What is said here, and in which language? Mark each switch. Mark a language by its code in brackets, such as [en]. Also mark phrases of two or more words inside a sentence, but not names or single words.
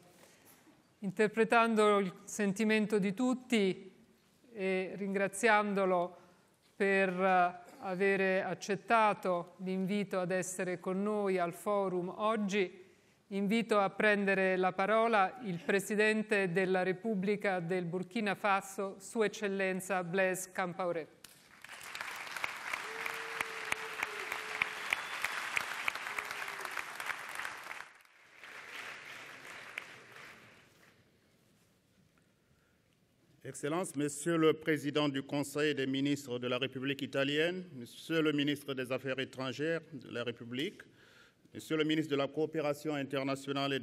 [it] Interpretando il sentimento di tutti e ringraziandolo per avere accettato l'invito ad essere con noi al forum oggi, invito a prendere la parola il Presidente della Repubblica del Burkina Faso, Sua Eccellenza Blaise Compaoré. [fr] Excellences, Monsieur le Président du Conseil des ministres de la République italienne, Monsieur le ministre des Affaires étrangères de la République, Monsieur le ministre de la Coopération internationale et